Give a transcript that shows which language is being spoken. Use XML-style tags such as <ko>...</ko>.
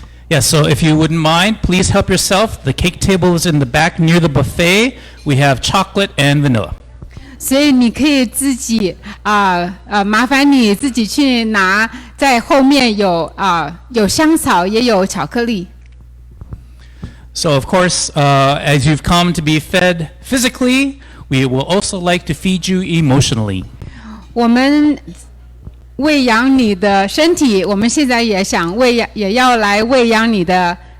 <en>Yes, so if you wouldn't mind, please help yourself. The cake table is in the back near the buffet. We have chocolate and vanilla.</en> <zh>所以你可以自己麻烦你自己去拿，在后面有香草，也有巧克力。</zh> <en>So of course, as you've come to be fed physically, we will also like to feed you emotionally.</en> <zh>我们喂养你的身体，我们现在也要来喂养你的</zh>